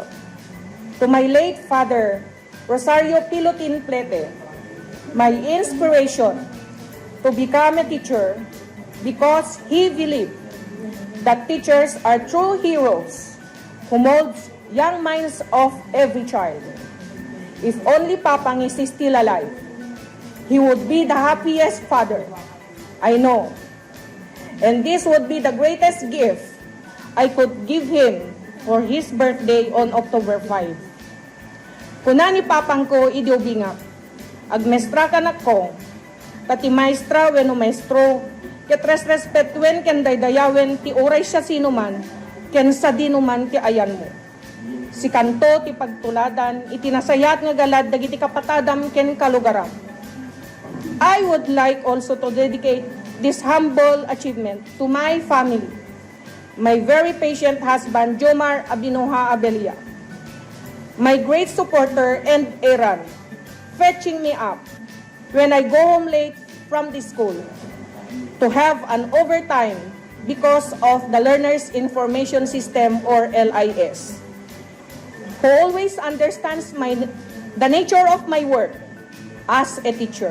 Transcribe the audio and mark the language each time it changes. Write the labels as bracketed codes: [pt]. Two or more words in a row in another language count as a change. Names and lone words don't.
[en] To my late father, Rosario Pilotin Plete, my inspiration to become a teacher because he believed that teachers are true heroes who molds young minds of every child. If only Papang is still alive, he would be the happiest father I know. And this would be the greatest gift I could give him for his birthday on October 5. [ilo] Kuna ni Papang ko idiobingak, agmestra kanak ko, tati maestra weno maestro, ket respetuen ken daydayawen ti oray siya sinuman, ken sa dinuman ti ayan mo. Si kanto ti pagtuladan, itinasayat nga galad dagiti kapatadam ken kalugaram. [en] I would like also to dedicate this humble achievement to my family, my very patient husband, Jomar Abinoha Abelia, my great supporter and Aaron, fetching me up when I go home late from the school to have an overtime because of the Learners Information System or LIS, who always understands the nature of my work as a teacher.